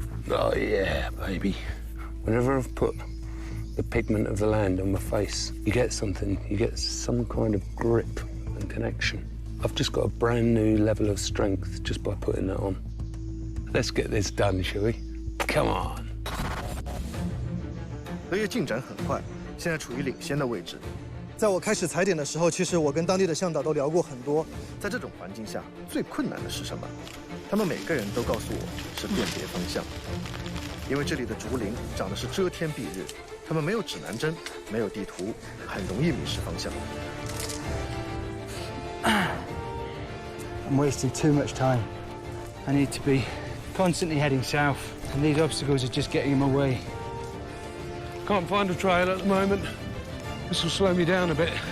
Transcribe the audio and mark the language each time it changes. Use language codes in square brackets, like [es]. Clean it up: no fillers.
[en] Oh yeah, baby. Whenever I've put the pigment of the land on my face, you get something, you get some kind of grip and connection. I've just got a brand new level of strength just by putting that on. Let's get this done, shall we? Come on. [zh] 荷叶进展很快，现在处于领先的位置。在我开始踩点的时候，其实我跟当地的向导都聊过很多。在这种环境下，最困难的是什么？他们每个人都告诉我是辨别方向，因为这里的竹林长得是遮天蔽日，他们没有指南针，没有地图，很容易迷失方向。 [en] I'm wasting too much time. I need to be constantly heading south, and these obstacles are just getting in my way. Can't find a trail at the moment. This will slow me down a bit.